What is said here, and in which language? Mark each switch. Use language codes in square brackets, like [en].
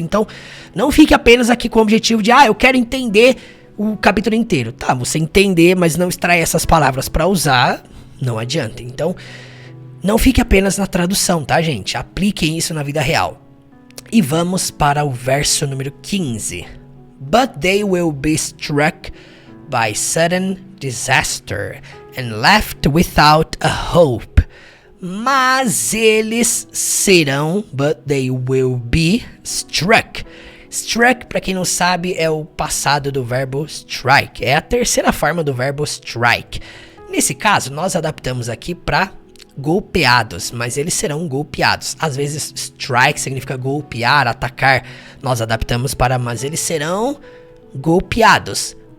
[pt] Então, não fique apenas aqui com o objetivo de, eu quero entender o capítulo inteiro. Tá, você entender, mas não extrair essas palavras para usar, não adianta. Então, não fique apenas na tradução, tá, gente? Apliquem isso na vida real. E vamos para o verso número 15. [en] But they will be struck by sudden disaster and left without a hope. [pt] Mas eles serão, [en] but they will be struck. [pt] Struck, para quem não sabe, é o passado do verbo strike. É a terceira forma do verbo strike. Nesse caso, nós adaptamos aqui para golpeados, mas eles serão golpeados. Às vezes, strike significa golpear, atacar. Nós adaptamos para, mas eles serão golpeados.